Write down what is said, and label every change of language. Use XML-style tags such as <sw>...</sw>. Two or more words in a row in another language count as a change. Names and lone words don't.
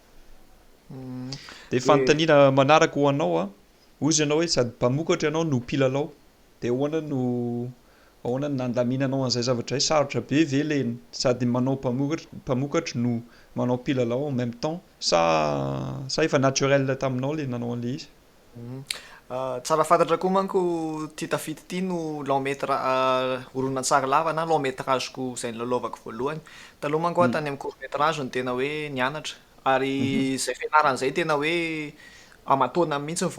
<mg>de fanontaniana manaraka ho anao a ozy ianao hoe sady mpamokatra ianao no mpilalao de ahoana no nandaminanao an'izay zavatra hoe sarotra be ve le sady manao mpamokatra no manao mpilalao</mg> <fr>en même temps</fr> <mg>sa efa naturel taminao le nanao an'le izy. Tsara fantatra koa manko ty tafity ty no</mg> <fr>long métrage</fr> <mg>horonan-tsary lava na</mg> <fr>long métrageko</fr> <mg>zay nilalaovako voalohany taloha manko tany amin'ny</mg> <fr>court métrage</fr> <mg>no tena hoe nianatra ary zay fianarana zay tena hoe amatona mihitsy vao</mg>